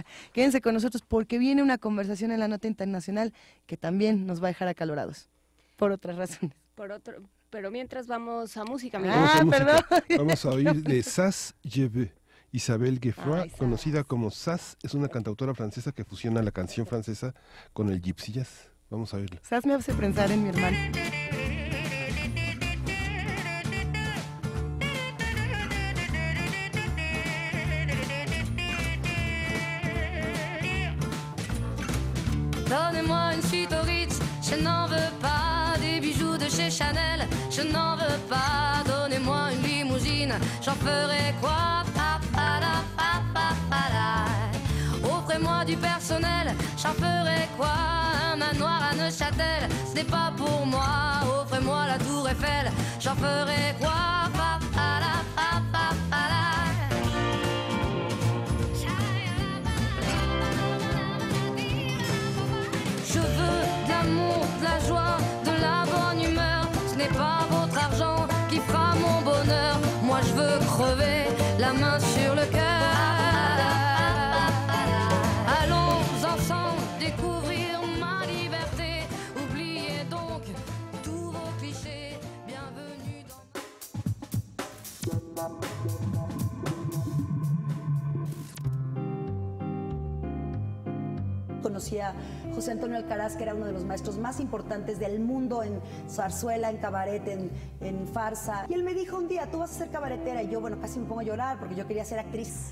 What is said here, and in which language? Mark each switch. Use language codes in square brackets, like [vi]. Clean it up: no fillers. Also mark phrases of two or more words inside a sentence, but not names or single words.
[es] Quédense con nosotros porque viene una conversación en la Nota Internacional que también nos va a dejar acalorados, por otras razones. Pero mientras vamos a música, Vamos a música. perdón. Vamos a oír de Sas Je veux. Isabelle Gueffroy, Ay, Sas. conocida como Sas, es una cantautora francesa que fusiona la canción francesa con el [en] gypsy jazz. [es] Vamos a oírla. Sas me hace pensar en mi hermano. [fr] Donnez-moi une suite au Ritz, je n'en veux pas. Des bijoux de chez Chanel, je n'en veux pas. Donnez-moi une limousine, j'en ferai quoi? Pa, pa, la, pa, pa, pa, la. Offrez-moi du personnel, j'en ferai quoi? Un manoir à Neuchâtel, ce n'est pas pour moi. Offrez-moi la tour Eiffel, j'en ferai quoi? Pa, pa, la, pa, pa, pa, la. Je veux de l'amour, de la joie, de la bonne humeur. Ce n'est pas votre argent qui fera mon bonheur. Moi je veux crever la main sur le cœur. Allons ensemble découvrir ma liberté. Oubliez donc tous vos clichés. Bienvenue dans ma... [es] Conocí a José Antonio Alcaraz, que era uno de los maestros más importantes del mundo en zarzuela, en cabaret, en farsa. Y él me dijo un día, tú vas a ser cabaretera. Y yo, bueno, casi me pongo a llorar porque yo quería ser actriz.